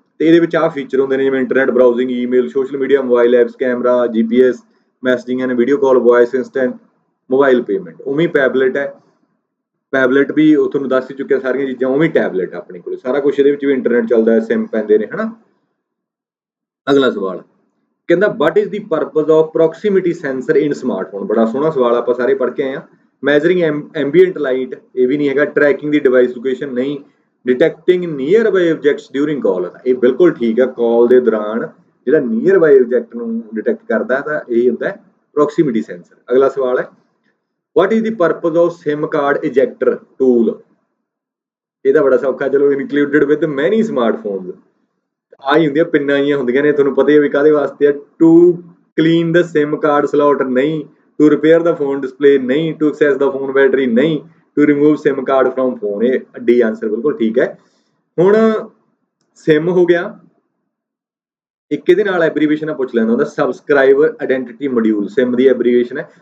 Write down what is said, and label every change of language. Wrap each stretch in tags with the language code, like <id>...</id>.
<pa>ਤੇ ਇਹਦੇ ਵਿੱਚ ਆਹ ਫੀਚਰ ਹੁੰਦੇ ਨੇ, ਜਿਵੇਂ internet ਬਰਾਊਜ਼ਿੰਗ, email, social media, mobile apps, camera, GPS, messaging and video call, voice instant, mobile payment. ਉਵੇਂ ਪੈਬਲੇਟ ਹੈ। ਪੈਬਲੇਟ ਵੀ ਉਹ ਤੁਹਾਨੂੰ ਦੱਸ ਹੀ ਚੁੱਕਿਆ ਸਾਰੀਆਂ ਚੀਜ਼ਾਂ, ਉਵੇਂ ਟੈਬਲੇਟ ਆਪਣੇ ਕੋਲ ਸਾਰਾ ਕੁਝ, ਇਹਦੇ ਵਿੱਚ ਵੀ ਇੰਟਰਨੈਟ ਚੱਲਦਾ ਹੈ, ਸਿਮ ਪੈਂਦੇ ਨੇ, ਹਨਾ। ਅਗਲਾ ਸਵਾਲ ਕਹਿੰਦਾ,</pa> <en>what is the purpose of proximity sensor in smartphone?</en> <pa>ਬੜਾ ਸੋਹਣਾ ਸਵਾਲ, ਆਪਾਂ ਸਾਰੇ ਪੜ੍ਹ ਕੇ ਆਏ ਆ। ਮੈਜ਼ਰਿੰਗ ਐਂਬੀਐਂਟ ਲਾਈਟ, ਇਹ ਵੀ ਨਹੀਂ ਹੈਗਾ। ਟਰੈਕਿੰਗ ਦੀ ਡਿਵਾਈਸ ਲੋਕੇਸ਼ਨ ਨਹੀਂ।</pa> <en>detecting nearby objects during call,</en> <pa>ਇਹ ਬਿਲਕੁਲ ਠੀਕ ਹੈ। ਕਾਲ ਦੇ ਦੌਰਾਨ ਜਿਹੜਾ ਨੀਅਰ ਬਾਈ ਆਬਜੈਕਟ ਨੂੰ ਡਿਟੈਕਟ ਕਰਦਾ ਤਾਂ ਇਹ ਹੁੰਦਾ ਪ੍ਰੋਕਸੀਮਿਟੀ ਸੈਂਸਰ। ਅਗਲਾ ਸਵਾਲ ਹੈ</pa> <en>what is the purpose of SIM card ejector tool?</en> <pa>ਇਹਦਾ ਬੜਾ ਸੌਖਾ, ਚਲੋ ਇਨਕਲੂਡਡ ਵਿਦ ਮੈਨੀ ਸਮਾਰਟਫੋਨਸ। ਆਹੀ ਹੁੰਦੀਆਂ ਪਿੰਨਾਂ ਜੀਆਂ ਹੁੰਦੀਆਂ ਨੇ, ਤੁਹਾਨੂੰ ਪਤਾ ਹੀ ਹੈ ਵੀ ਕਾਹਦੇ ਵਾਸਤੇ ਆ। To clean ਦਾ SIM card slot ਨਹੀਂ, to repair ਦਾ phone display ਨਹੀਂ, to access ਦਾ phone battery ਨਹੀਂ, to remove SIM card from phone. ਇਹ ਡੀ ਆਂਸਰ ਬਿਲਕੁਲ ਠੀਕ ਹੈ। ਹੁਣ SIM ਹੋ ਗਿਆ, ਇੱਕ ਇਹਦੇ ਨਾਲ ਐਬਰੀਵੇਸ਼ਨ ਪੁੱਛ ਲੈਂਦਾ ਹੁੰਦਾ ਸਬਸਕ੍ਰਾਈਬਰ ਆਇਡੈਂਟੀਟੀ ਮੋਡਿਊਲ, SIM ਦੀ ਐਬਰੀਵੇਸ਼ਨ ਹੈ।</pa>